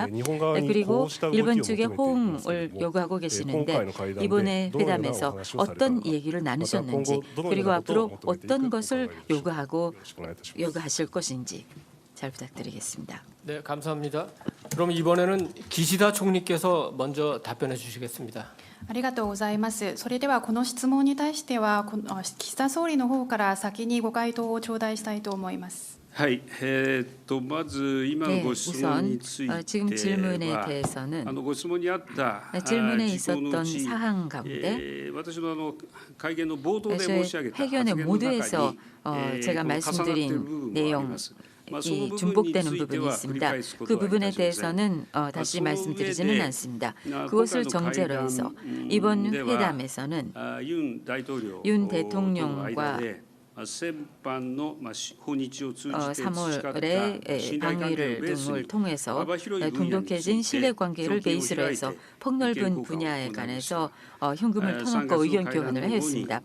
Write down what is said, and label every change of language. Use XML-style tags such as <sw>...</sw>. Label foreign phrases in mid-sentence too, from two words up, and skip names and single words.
<ko>그리고 일본 측의 호응을 요구하고 계시는데 이번에 회담에서 어떤 얘기를 나누셨는지 그리고 앞으로 어떤 것을 요구하실 것인지 잘 부탁드리겠습니다. 네, 감사합니다. 그럼 이번에는 기시다 총리께서 먼저 답변해 주시겠습니다.</ko> <ja>ありがとうございます。それではこの質問に対しては岸田総理の方から先にご回答を頂戴したいと思います。はい、まず今のご質問については、</ja> <ko>지금 질문에 대해서는</ko> <ja>ご質問にあった</ja> <ko>질문에</ko> <ja>事項の</ja> <ko>있었던</ko> <ja>うち</ja> <ko>사항 가운데</ko> <ja>私の会見の冒頭で申し上げた</ja> <ko>회견의</ko> <ja>発言の中</ja> <ko>모두에서</ko> <ja>に</ja> <ko>제가</ko> <ja>重なっている部</ja> <ko>말씀드린</ko> <ja>分もあり</ja> <ko>내용</ko> <ja>ます。</ja> <ko>이 중복되는 부분이 있습니다. 그 부분에 대해서는 다시 말씀드리지는 않습니다. 그것을 정제로 해서 이번 회담에서는 윤 대통령과 3월에 방위를 등을 통해서 돈독해진 신뢰관계를 베이스로 해서 폭넓은 분야에 관해서 현금을 터놓고 의견 교환을 하였습니다.</ko>